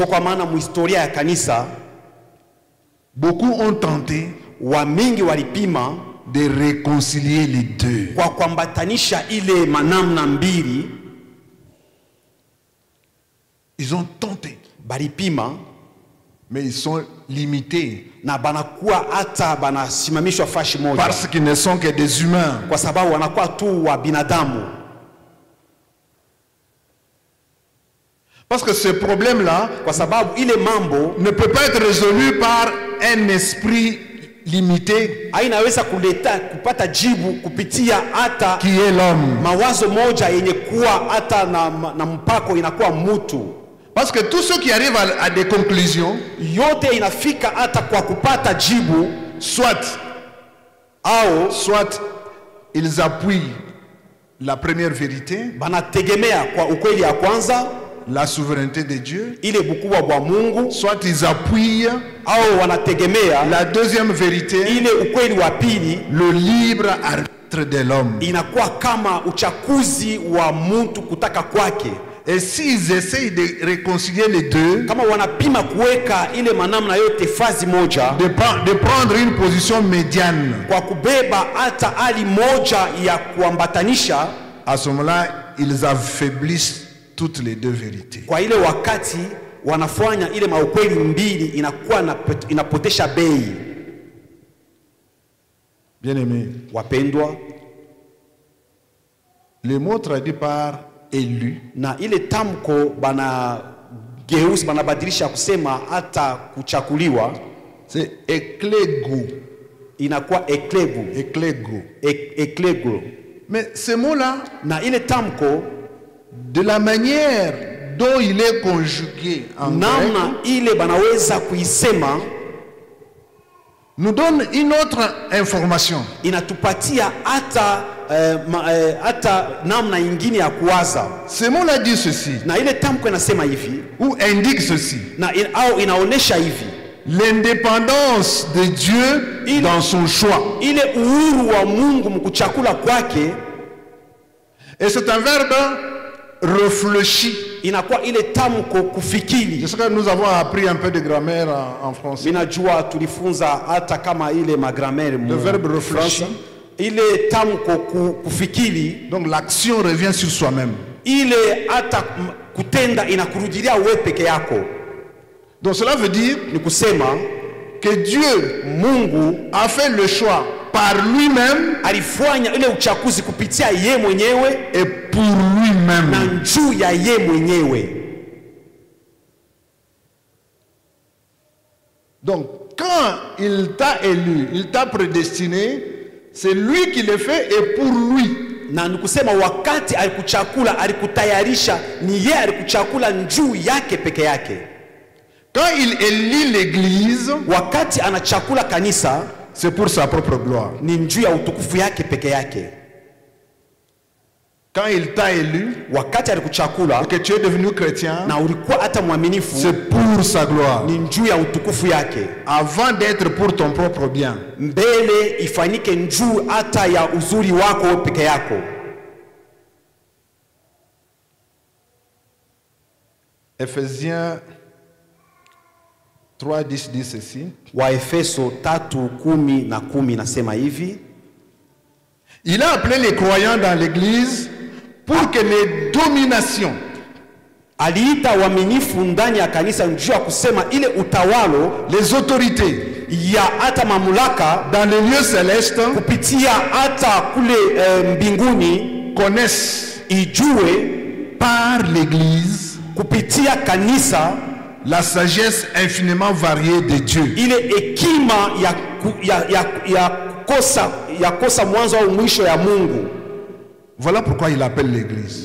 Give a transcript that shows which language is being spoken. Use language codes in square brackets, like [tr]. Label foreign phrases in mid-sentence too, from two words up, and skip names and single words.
[sw] kwa maana muhistoria ya kanisa, [fr] beaucoup ont tenté [sw] wa mingi walipima [fr] de réconcilier les deux. [sw] Kwa kuambatanisha ile manamna mbili, [fr] ils ont tenté, [sw] balipima, [fr] mais ils sont limités [sw] na banakuwa hata banasimamishwa fashi moja, [fr] parce qu'ils ne sont que des humains. [sw] Kwa sababu wanakuwa tu wa binadamu. [fr] Parce que ce problème-là, [sw] kwa sababu ile mambo [fr] ne peut pas être résolu par un esprit limité, [sw] hainaweza kupata jibu kupitia hata [fr] qui est l'homme. [sw] Mawazo moja yenye kuwa hata na mpako inakuwa mtu. [fr] Parce que tous ceux qui arrivent à des conclusions, [sw] yote inafika hata kwa kupata jibu, [fr] soit ils appuient la première vérité, [sw] banategemea kwa ukweli ya kwanza, [fr] la souveraineté de Dieu, [sw] ile bukubwa bwa Mungu, [fr] soit ils appuient [sw] wanategemea [fr] la deuxième vérité, [sw] ile ukweli wa pili, [fr] le libre arbitre de l'homme. [sw] Inakuwa kama uchakuzi wa mtu kutaka kwake. [fr] Et s'ils essayent de réconcilier les deux, [sw] kama wanapima kuweka ile manamna yote fazi moja, [fr] de prendre une position médiane, [sw] kwa kubeba hata hali moja ya kuambatanisha, [fr] à ce moment-là, ils affaiblissent toutes les deux vérités. [sw] kwa ile wakati wanafanya ile maukweli mbili inakuwa inapotesha bei. [fr] Bien-aimés, [sw] Wapendwa, [fr] le mot traduit par élu [sw] na ile tamko bana geusi banabadilisha kusema hata kuchakuliwa, [fr] c'est eklego. [sw] inakuwa eklegu, Eklego. eklego. [fr] Mais ce mot-là, [sw] Na ile tamko, [fr] de la manière dont il est conjugué en grec, [sw] namna ile banaweza kuisema, [fr] nous donne une autre information. [sw] inatupatia hata hata namna ingine ya kuwaza. [fr] Ce mot-là dit ceci, [sw] Na ile tamko inasema hivi, [fr] ou indique ceci: [sw] na au inaonesha hivi, [fr] l'indépendance de Dieu dans son choix. [sw] ile uhuru wa Mungu mkuchakula kwake, [fr] Et c'est un verbe réfléchi. [sw] inakuwa ile tamko kufikiri. [fr] Je sais que nous avons appris un peu de grammaire en français. [sw] Minajua tulifunza hata kama ile magrammaire [fr] Le verbe réfléchi. [sw] ile tamko kufikiri, [fr] Donc l'action revient sur soi-même. [sw] ile hata kutenda inakurudilia wewe peke yako. [fr] Donc cela veut dire [sw] Ni kusema [fr] que Dieu [sw] Mungu [fr] a fait le choix par lui-même [sw] alifanya ile uchaguzi kupitia ye mwenyewe [fr] et pour [sw] na [fr] lui-même. [sw] juu ya ye mwenyewe. [fr] Donc quand il t'a élu, il t'a prédestiné, c'est lui qui le fait et pour lui. [sw] Na nikusema wakati alikuchakula, alikutayarisha, ni ye alikuchakula juu yake peke yake. [fr] Quand il élit l'église, [sw] Wakati anachakula kanisa, [fr] c'est pour sa propre gloire. [sw] ni juu ya utukufu yake peke yake. [fr] Quand il t'a élu [sw] Wakati alikuchakula [fr] et que tu es devenu chrétien, [sw] na ulikuwa hata mwaminifu, [fr] c'est pour sa gloire. [sw] ni juu ya utukufu yake, [fr] Avant d'être pour ton propre bien. [sw] mbele ifanyike juu hata ya uzuri wako peke yako. [fr] Ephésiens 3:10 dit ceci. [sw] Waefeso 3:10 nasema hivi, [fr] Il a appelé les croyants dans l'église pour que les dominations, [sw] aliita waaminifu ndani ya kanisa juu ya kusema ile utawalo [fr] les autorités [sw] ya hata mamlaka [fr] dans les lieux célestes [sw] kupitia hata kule mbinguni [fr] connaissent [sw] ijue [fr] par l'église [sw] kupitia kanisa [fr] la sagesse infiniment variée de Dieu. [sw] ile hekima ya kosa mwanzo au mwisho ya Mungu. [fr] Voilà pourquoi il appelle l'église.